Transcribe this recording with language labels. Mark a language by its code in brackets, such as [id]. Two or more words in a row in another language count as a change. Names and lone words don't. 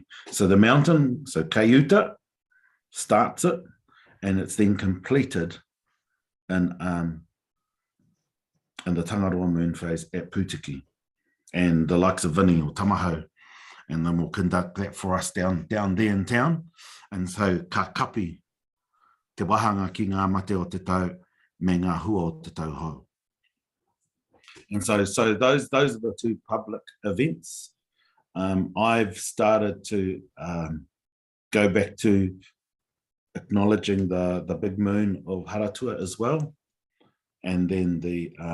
[en] So the mountain, so Kaiuta starts it, and it's then completed in the Tangaroa moon phase at Putiki, and the likes of Vini or Tamaho, and then we'll conduct that for us down there in town. And so [mi] ka kapi te wahanga ki ngā mate o te tau me ngā hua o te tau hou. [en] And so those are the two public events. I've started to go back to acknowledging the big moon of Haratua as well, and then the